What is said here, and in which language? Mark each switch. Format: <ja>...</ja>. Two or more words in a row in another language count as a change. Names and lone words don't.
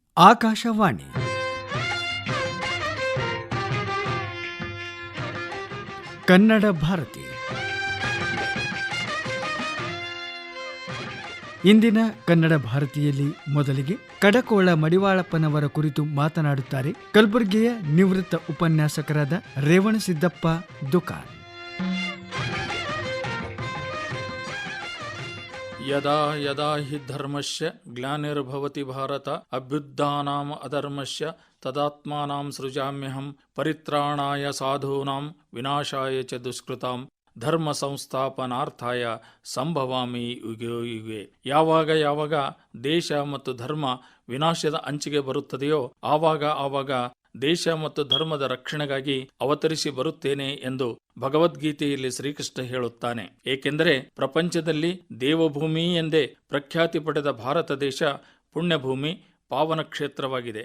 <kn>ಆಕಾಶವಾಣಿ ಕನ್ನಡ ಭಾರತಿ. ಇಂದಿನ ಕನ್ನಡ ಭಾರತಿಯಲ್ಲಿ ಮೊದಲಿಗೆ ಕಡಕೋಳ ಮಡಿವಾಳಪ್ಪನವರ ಕುರಿತು ಮಾತನಾಡುತ್ತಾರೆ ಕಲಬುರಗಿಯ ನಿವೃತ್ತ ಉಪನ್ಯಾಸಕರಾದ ರೇವಣಸಿದ್ದಪ್ಪ ದುಕಾನ್.</kn> <sa>ಯದಾ ಯದಾ ಹಿ ಧರ್ಮಸ್ಯ ಗ್ಲಾನಿರ್ಭವತಿ ಭಾರತ ಅಭ್ಯುತ್ಥಾನಾಂ ಅಧರ್ಮಸ್ಯ ತದಾತ್ಮಾನಾಂ ಸೃಜಾಮ್ಯಹಂ ಪರಿತ್ರಾಣಾಯ ಸಾಧೂನಾಂ ವಿನಾಶಾಯ ಚ ದುಷ್ಕೃತಾಂ ಧರ್ಮ ಸಂಸ್ಥಾಪನಾರ್ಥಾಯ ಸಂಭವಾಮಿ ಯುಗೋ ಯುಗೆ.</sa> <kn>ಯಾವಾಗ ದೇಶ ಮತ್ತು ಧರ್ಮ ವಿನಾಶದ ಅಂಚಿಗೆ ಬರುತ್ತದೆಯೋ ಆವಾಗ ದೇಶ ಮತ್ತು ಧರ್ಮದ ರಕ್ಷಣೆಗಾಗಿ ಅವತರಿಸಿ ಬರುತ್ತೇನೆ ಎಂದು ಭಗವದ್ಗೀತೆಯಲ್ಲಿ ಶ್ರೀಕೃಷ್ಣ ಹೇಳುತ್ತಾನೆ. ಏಕೆಂದರೆ ಪ್ರಪಂಚದಲ್ಲಿ ದೇವಭೂಮಿ ಎಂದೇ ಪ್ರಖ್ಯಾತಿ ಪಡೆದ ಭಾರತ ದೇಶ ಪುಣ್ಯಭೂಮಿ, ಪಾವನ ಕ್ಷೇತ್ರವಾಗಿದೆ.</kn>